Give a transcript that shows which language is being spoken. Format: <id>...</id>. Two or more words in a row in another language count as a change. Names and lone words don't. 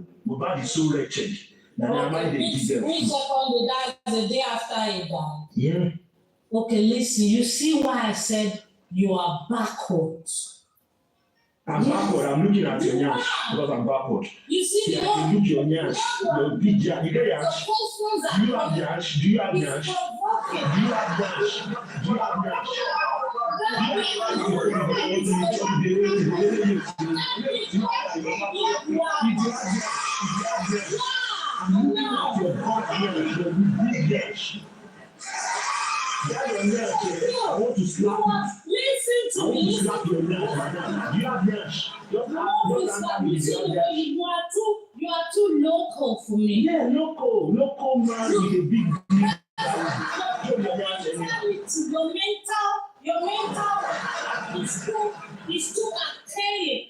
<en>Mohbad is so wretched. Okay, which second day? That's the day after he died. Yeah. Okay, listen, you see why I said you are backwards. I'm backward. I'm looking at your nyash because I'm backward. You see, yeah, I can look your nyash. Your big nyash. You get nyash? Do you have nyash? Do you have nyash? Do you have nyash? Do you have nyash? I'm looking at your back nyash. Your big nyash. I want to slap you. Listen to me. Slap your nyash, madam. Do you have nyash? You are too local for me. Yeah, local man with a big deal. Your mental is too archaic.</en>